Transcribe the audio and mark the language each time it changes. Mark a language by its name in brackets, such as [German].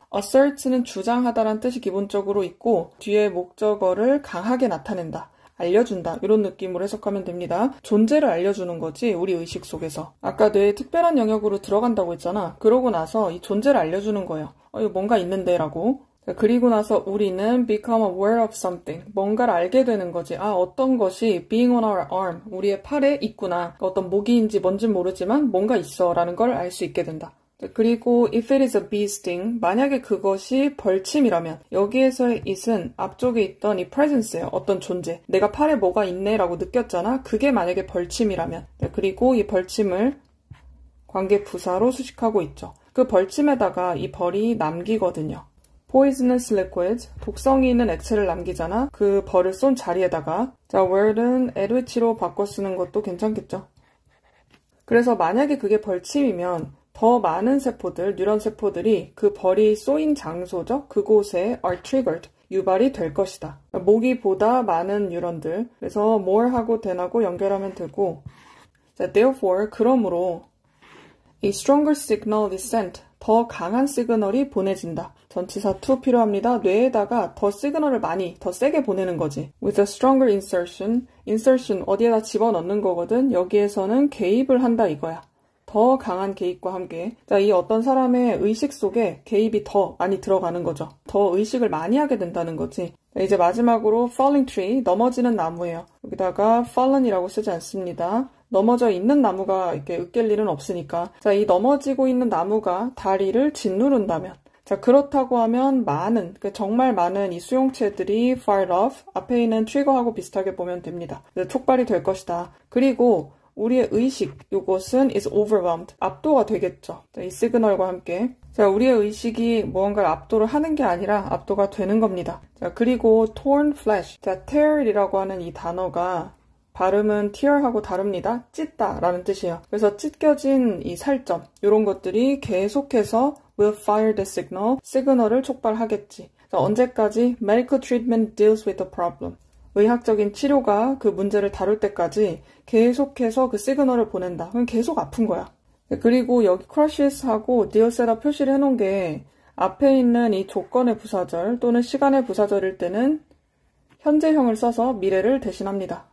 [Korean] assert는 주장하다라는 뜻이 기본적으로 있고 뒤에 목적어를 강하게 나타낸다. 알려준다. 이런 느낌으로 해석하면 됩니다. 존재를 알려주는 거지 우리 의식 속에서. 아까 뇌의 특별한 영역으로 들어간다고 했잖아. 그러고 나서 이 존재를 알려주는 거예요. 이거 뭔가 있는데 라고. 그리고 나서 우리는 [English] become aware of something. [Korean] 뭔가를 알게 되는 거지. 아, 어떤 것이 [English] being on our arm. [Korean] 우리의 팔에 있구나. 어떤 모기인지 뭔진 모르지만 뭔가 있어 라는 걸 알 수 있게 된다. 그리고 [English] if it is a bee sting. [Korean] 만약에 그것이 벌침이라면 여기에서의 it은 앞쪽에 있던 이 presence예요. 어떤 존재. 내가 팔에 뭐가 있네 라고 느꼈잖아. 그게 만약에 벌침이라면. 그리고 이 벌침을 관계 부사로 수식하고 있죠. 그 벌침에다가 이 벌이 남기거든요. [English] poisonous liquid, [Korean] 독성이 있는 액체를 남기잖아. 그 벌을 쏜 자리에다가 자, where는 at which로 바꿔 쓰는 것도 괜찮겠죠. 그래서 만약에 그게 벌침이면 더 많은 세포들, 뉴런 세포들이 그 벌이 쏘인 장소죠. 그곳에 [English] are triggered, [Korean] 유발이 될 것이다. 모기보다 많은 뉴런들. 그래서 more하고 than하고 연결하면 되고 자, therefore, 그러므로 [English] a stronger signal is sent, [Korean] 더 강한 시그널이 보내진다. 전치사 to 필요합니다. 뇌에다가 더 시그널을 많이, 더 세게 보내는 거지. [English] With a stronger insertion, insertion [Korean] 어디에다 집어넣는 거거든. 여기에서는 개입을 한다 이거야. 더 강한 개입과 함께. 자, 이 어떤 사람의 의식 속에 개입이 더 많이 들어가는 거죠. 더 의식을 많이 하게 된다는 거지. 자, 이제 마지막으로 falling tree, 넘어지는 나무예요. 여기다가 fallen이라고 쓰지 않습니다. 넘어져 있는 나무가 이렇게 으깰 일은 없으니까. 자, 이 넘어지고 있는 나무가 다리를 짓누른다면. 자, 그렇다고 하면 많은, 정말 많은 이 수용체들이 [English] fired off, [Korean] 앞에 있는 trigger하고 비슷하게 보면 됩니다. 촉발이 될 것이다. 그리고 우리의 의식, 이것은 [English] is overwhelmed, [Korean] 압도가 되겠죠. 자, 이 시그널과 함께. 자, 우리의 의식이 무언가를 압도를 하는 게 아니라 압도가 되는 겁니다. 자, 그리고 torn flesh. 자, tear이라고 하는 이 단어가 발음은 tear하고 다릅니다. 찢다 라는 뜻이에요. 그래서 찢겨진 이 살점, 이런 것들이 계속해서 [English] will fire the signal, [Korean] 시그널을 촉발하겠지. 자, 언제까지? [English] Medical treatment deals with the problem. [Korean] 의학적인 치료가 그 문제를 다룰 때까지 계속해서 그 시그널을 보낸다. 그럼 계속 아픈 거야. 그리고 여기 crushes하고 deals에다 표시를 해놓은 게 앞에 있는 이 조건의 부사절 또는 시간의 부사절일 때는 현재형을 써서 미래를 대신합니다.